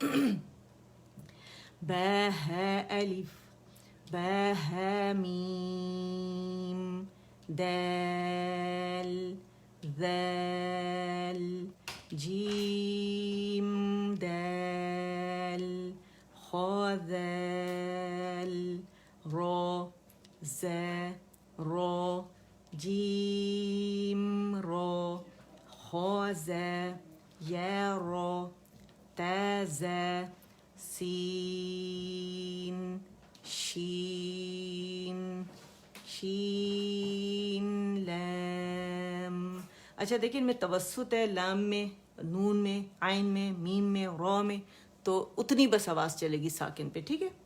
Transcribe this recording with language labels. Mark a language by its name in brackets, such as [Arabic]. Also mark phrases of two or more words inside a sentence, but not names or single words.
[Urdu] با ہے الف با ہے میم دال ذال جیم دال خا ذال را ز را جیم را خا ز یا را تا ز سین شین شین لام. اچھا دیکھیں ان میں توسط ہے، لام میں، نون میں، عین میں، میم میں، را میں، تو اتنی بس آواز چلے گی ساکن پہ، ٹھیک ہے.